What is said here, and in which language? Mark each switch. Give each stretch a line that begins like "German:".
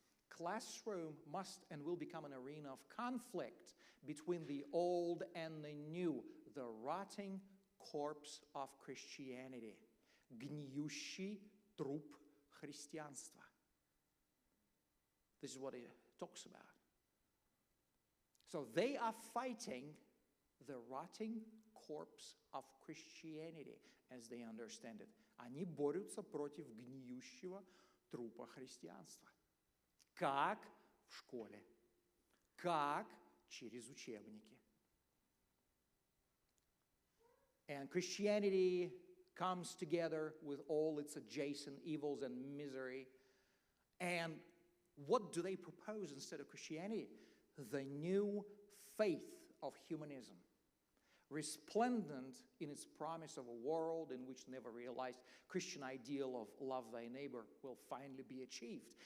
English: Classroom must and will become an arena of conflict between the old and the new, the rotting corpse of Christianity,
Russian: гниющий труп христианства.
English: This is what it talks about. So they are fighting the rotting corpse of Christianity, as they understand it.
Russian: Они борются против гниющего трупа христианства. Как в школе, как через учебники.
English: And Christianity comes together with all its adjacent evils and misery. And what do they propose instead of Christianity? The new faith of humanism, resplendent in its promise of a world in which never realized Christian ideal of love thy neighbor will finally be achieved.